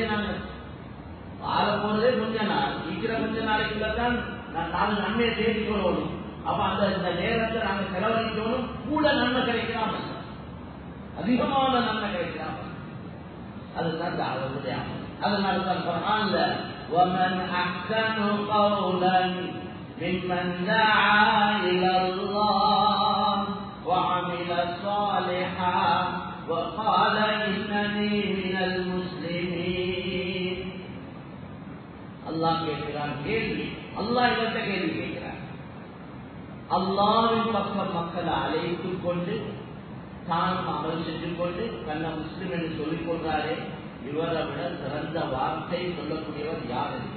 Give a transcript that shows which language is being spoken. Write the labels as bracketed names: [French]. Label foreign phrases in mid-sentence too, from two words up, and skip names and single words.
[Tamil] நாங்க வாழ போறதே கொஞ்ச நாள், இருக்கிற கொஞ்ச நாளைக்குள்ளதான் நான் 4 நன்மையை தேடிக் கொள்ளணும். அப்ப அந்த நேரத்தை நாங்க செலவழிக்கணும். கூட நன்மை கிடைக்கலாம், அதிகமான நன்மை கிடைக்கலாம். அதுதான் அவருடைய அமல். அதனால்தான் குர்ஆன்ல [Arabic] وَمَنْ أَحْسَنُ قَوْلًا مِمَّنْ دَعَا إِلَى اللَّهِ وَعَمِلَ صَالِحًا وَقَالَ إِنَّنِي مِنَ الْمُسْلِمِينَ. [Tamil] அல்லாஹ் கேட்கிறான் கேள்வி. அல்லாஹ் இவர்கிட்ட கேள்வி கேட்கிறான். அல்லாஹ்வின் பக்கம் மக்களை அழைத்துக் கொண்டு தான் அமல் செஞ்சு கொண்டு தன்னை முஸ்லிம் என்று சொல்லிக் கொள்றாரே, இவரை விட சிறந்த வார்த்தை சொல்லக்கூடியவர் யார் இருக்கு?